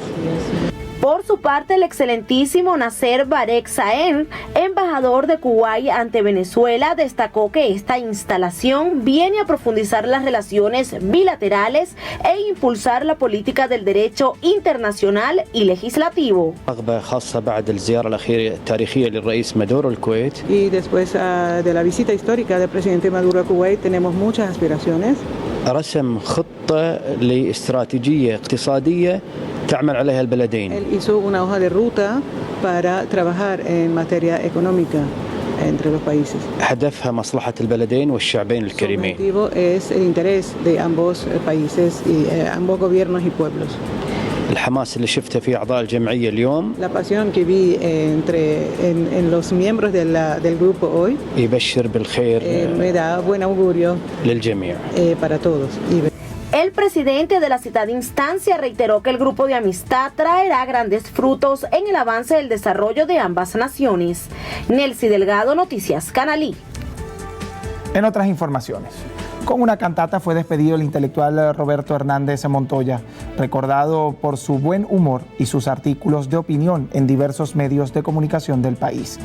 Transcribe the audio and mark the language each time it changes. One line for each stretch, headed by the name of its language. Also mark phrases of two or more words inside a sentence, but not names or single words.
Spanish: Por su parte, el excelentísimo Nasser Barek Saen, embajador de Kuwait ante Venezuela, destacó que esta instalación viene a profundizar las relaciones bilaterales e impulsar la política del derecho internacional y legislativo. Y después de la visita histórica del presidente Maduro a Kuwait, tenemos muchas aspiraciones.
Arabic: رسم خطة لاستراتيجية اقتصادية تعمل عليها البلدين.
Spanish: Él hizo una hoja de ruta para trabajar en materia económica entre los países.
Arabic: هدفها مصلحة البلدين والشعبين الكريمين.
Spanish: Su objetivo es el interés de ambos países y ambos gobiernos y pueblos.
Arabic: الحماس اللي شفته في أعضاء الجمعية اليوم.
Spanish: La pasión que vi en los miembros del grupo hoy.
Arabic: يبشر بالخير.
Spanish: Me da buen augurio.
Arabic: للجميع.
Spanish: Para todos. El presidente de la citada instancia reiteró que el grupo de amistad traerá grandes frutos en el avance del desarrollo de ambas naciones. Nelcy Delgado, Noticias Canalí. En otras informaciones, con una cantata fue despedido el intelectual Roberto Hernández Montoya, recordado por su buen humor y sus artículos de opinión en diversos medios de comunicación del país.